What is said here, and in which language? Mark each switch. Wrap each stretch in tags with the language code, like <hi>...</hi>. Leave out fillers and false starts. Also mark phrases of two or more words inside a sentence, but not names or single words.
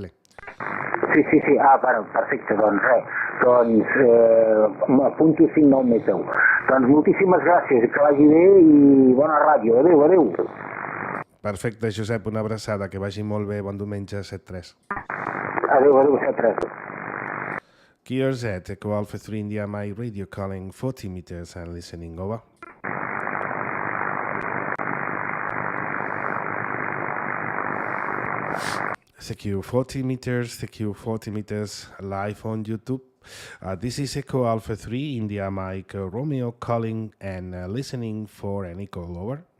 <ca>Sí, perfecte, doncs res, m'apunto 5-9 més 10. Doncs moltíssimes gràcies, que vagi bé i bona ràdio, adeu. Perfecte, Josep, una abraçada, que vagi molt bé, bon diumenge, 7-3. Adeu, 7-3.</ca> <en>QRZ, Echo Alpha 3 India, my radio calling 40 meters and listening over. Secure 40 meters live on YouTube. This is Echo Alpha 3 India Mike Romeo calling and listening for any call over.</en>